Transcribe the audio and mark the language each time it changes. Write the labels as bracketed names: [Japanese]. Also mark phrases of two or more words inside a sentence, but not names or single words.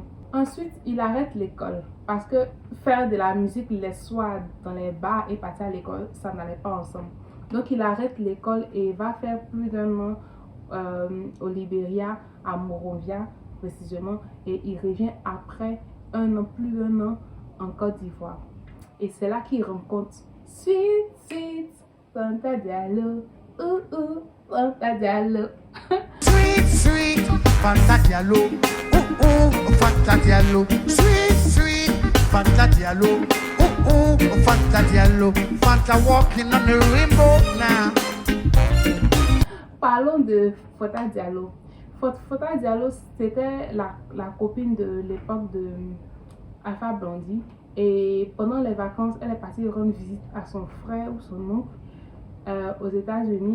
[French] Ensuite, il arrête l'école parce que faire de la musique les soirs dans les bars et partir à l'école, ça n'allait pas ensemble. Donc, il arrête l'école et va faire plus d'un an au Libéria, à Monrovia précisément. Et il revient après plus d'un an en Côte d'Ivoire. Et c'est là qu'il rencontre Sweet, Fanta Diallo. Fanta Diallo. Sweet, Fanta Diallo. Fanta Diallo. Sweet, Fanta Diallo. Fanta Diallo. [English] Fanta walking on the rainbow now. [French] Parlons de Fanta Diallo. Fanta Diallo, c'était la copine de l'époque de Alpha Blondy. Et pendant les vacances, elle est partie rendre visite à son frère ou son oncle aux États-Unis.